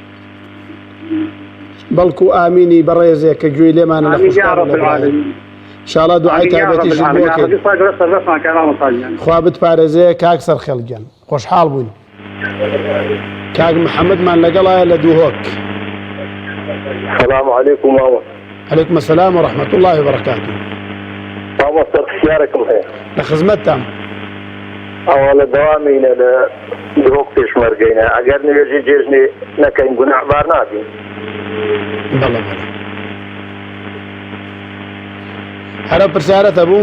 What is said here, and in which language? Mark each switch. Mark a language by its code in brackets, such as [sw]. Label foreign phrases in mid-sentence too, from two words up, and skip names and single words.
[ckb] بەڵکو ئامینی بەڕێزێک کە گوێی لێمانە لە خوشکار انشاءالله دوعای تایبەتیش بۆ کەین. خوا بتپارێزێ کاک سەرخێڵگیان خۆشحاڵ بووین. کاک محەممەدمان لەگەڵایە لە دووهۆک. [ar] السلام عليكم مامۆستا. عليكم السلام ورحمة الله وبركاته. [ckb] مامۆستا پرسیارێکم هەیە. لە خزمەتتان. ئەوە لە دەوامینە لە درۆک پێشمەرگەینە ئەگەر نوێژی جێژنێ نەکەین گوناحبار نابین. بەڵێ بەڵێ. هەرە پرسیارەتە بوو؟